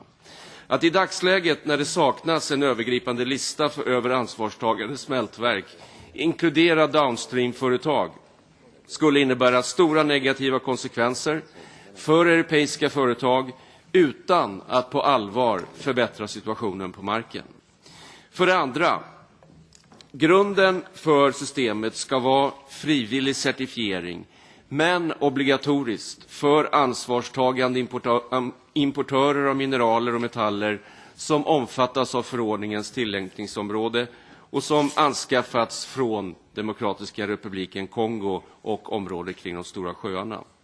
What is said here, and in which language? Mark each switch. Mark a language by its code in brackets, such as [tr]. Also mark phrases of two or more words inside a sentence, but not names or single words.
[sv] Att i dagsläget, när det saknas en övergripande lista över ansvarstagande smältverk, inkludera downstream-företag skulle innebära stora negativa konsekvenser för europeiska företag utan att på allvar förbättra situationen på marken. För det andra, grunden för systemet ska vara frivillig certifiering, men obligatoriskt för ansvarstagande importörer av mineraler och metaller som omfattas av förordningens tillämpningsområde och som anskaffats från Demokratiska republiken Kongo och området kring de stora sjöarna.